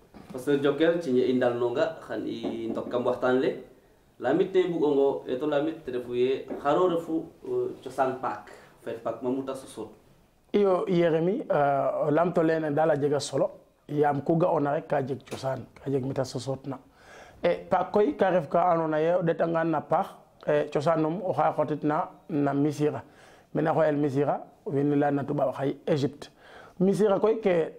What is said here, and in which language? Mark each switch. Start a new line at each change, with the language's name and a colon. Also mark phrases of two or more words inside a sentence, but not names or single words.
Serer: pasteur Jokel ci i ndalnonga xan i ndok kam waxtaan le lamit te bugongo eto lamit te refu ye xaro refu cosaan paak fet paak mamuta sosot iyo Yeremi lamto lene dala jega solo yam ku ga ona rek ka jeg cosaan ka jeg mita sosot na paak koy ka ref ka andoona ye o ɗetangaan na paax cosaanum oxa xotitna na Missira mena xoyel Missira wiin we leya na tubaab xay Égypte Missira koy ke